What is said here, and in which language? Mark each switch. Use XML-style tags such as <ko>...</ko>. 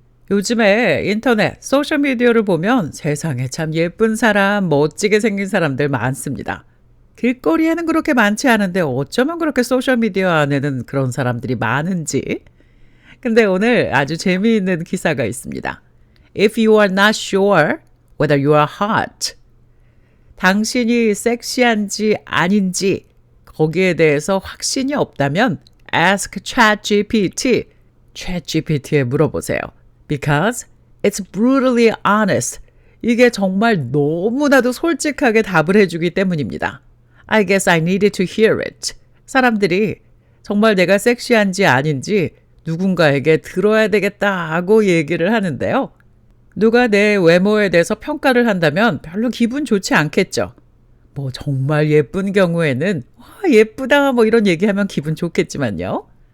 <ko>요즘에 인터넷, 소셜미디어를 보면 세상에 참 예쁜 사람, 멋지게 생긴 사람들 많습니다. 길거리에는 그렇게 많지 않은데 어쩌면 그렇게 소셜미디어 안에는 그런 사람들이 많은지. 근데 오늘 아주 재미있는 기사가 있습니다.</ko> <en>If you are not sure whether you are hot,</en> <ko>당신이 섹시한지 아닌지 거기에 대해서 확신이 없다면</ko> <en>ask ChatGPT,</en> <ko>ChatGPT에 물어보세요.</ko> <en>Because it's brutally honest.</en> <ko>이게 정말 너무나도 솔직하게 답을 해주기 때문입니다.</ko> <en>I guess I needed to hear it.</en> <ko>사람들이 정말 내가 섹시한지 아닌지 누군가에게 들어야 되겠다 하고 얘기를 하는데요. 누가 내 외모에 대해서 평가를 한다면 별로 기분 좋지 않겠죠. 뭐 정말 예쁜 경우에는 와, 예쁘다 뭐 이런 얘기하면 기분 좋겠지만요.</ko>